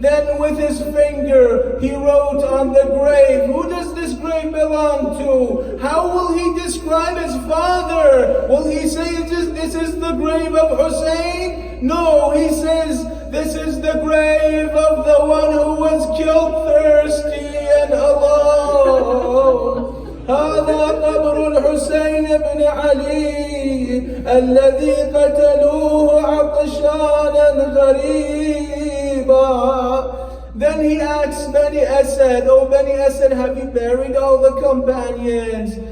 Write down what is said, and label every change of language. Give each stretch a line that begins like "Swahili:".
English: Then with his finger he wrote on the grave, "Who does this grave belong to?" How will he describe his father? Will he say this is the grave of Hussein? No, he says this is the grave of the one who was killed thirsty and alone.
Arabic: هذا قبر الحسين بن علي الذي قتلوه عطشانا غريبا.
English: Then he asks Bani Asad, "Oh Bani Asad, have you buried all the companions?"